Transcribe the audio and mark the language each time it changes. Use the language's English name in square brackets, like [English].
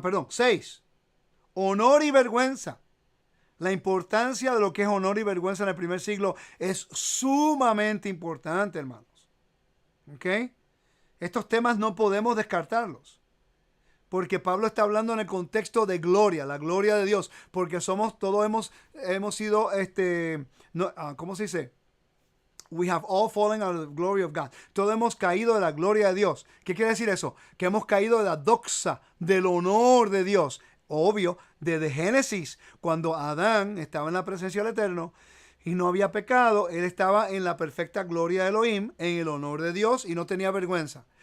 [Spanish] 6. Honor y vergüenza. La importancia de lo que es honor y vergüenza en el primer siglo es sumamente importante, hermanos. ¿Ok? Estos temas no podemos descartarlos. Porque Pablo está hablando en el contexto de gloria, la gloria de Dios. Porque todos hemos sido, ¿cómo se dice? [English] We have all fallen out of the glory of God. [Spanish] Todos hemos caído de la gloria de Dios. ¿Qué quiere decir eso? Que hemos caído de la doxa, del honor de Dios. Obvio, desde Génesis, cuando Adán estaba en la presencia del Eterno y no había pecado, él estaba en la perfecta gloria de Elohim, en el honor de Dios y no tenía vergüenza.